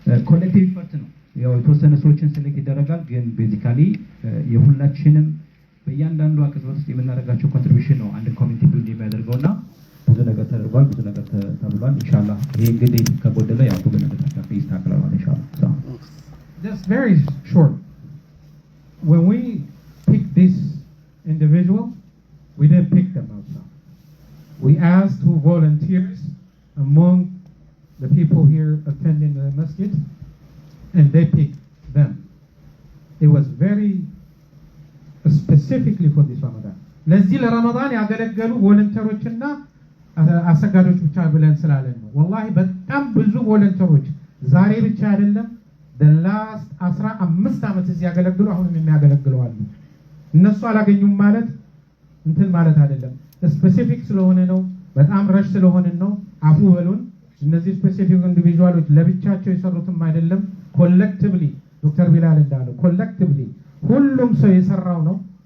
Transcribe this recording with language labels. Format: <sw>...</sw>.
<am>ኮሌክቲቭ ኢፈርት ነው። ያው የተወሰነ ሰዎችን ሴሌክት ይደረጋል ግን ቤዚካሊ የሁላችንም በእያንዳንዱ አቅርቦት ውስጥ የምናደርጋቸው ኮንትሪቢዩሽን ነው አንድ ኮሚኒቲ ቢልድ የሚያደርገውና ብዙ ነገር ተደርጓል፣ ብዙ ነገር ተብሏል። ኢንሻአላህ ይሄ እንግዲህ ከጎደለ ያው ብዙ ነገር ይስተካከላል ኢንሻአላህ።</am> <en>Just very short. When we pick this individual, we didn't pick them ourselves. We asked two volunteers among the people here attending the masjid, and they picked them. It was very specifically for this Ramadan.</en> <am>ለዚህ ለረመዳን ያገለገሉ ቮለንተሮችና አሰጋዶች ብቻ ብለን ስላለን ነው። ወላሂ በጣም ብዙ ቮለንተሮች ዛሬ ብቻ አይደለም</am> <en>the last 15</en> <am>ዓመት እዚህ ያገለግሉ አሁንም የሚያገለግሉ አሉ። እነሱ አላገኙም ማለት እንትን ማለት አይደለም። ስፔሲፊክ ስለሆነ ነው፣ በጣም ረሽ ስለሆነ ነው። አፉ በሉን። እነዚህ ስፔሲፊክ ኢንዲቪጁዋሎች ለብቻቸው የሰሩትም አይደለም፣ ኮሌክቲቭሊ ዶክተር ቢላል እንዳለው ኮሌክቲቭሊ ሁሉም ሰው የሰራው ነው።</am>